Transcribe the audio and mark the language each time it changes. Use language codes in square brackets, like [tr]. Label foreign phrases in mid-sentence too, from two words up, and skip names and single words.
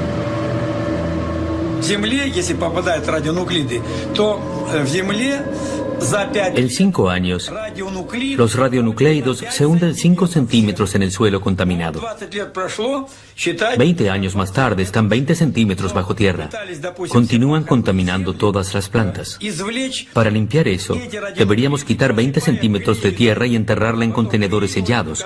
[ru] В Земле, если попадают радионуклиды, то в Земле [es] En 5 años, los radionucleidos se hunden 5 centímetros en el suelo contaminado. 20 años más tarde están 20 centímetros bajo tierra. Continúan contaminando todas las plantas. Para limpiar eso, deberíamos quitar 20 centímetros de tierra y enterrarla en contenedores sellados.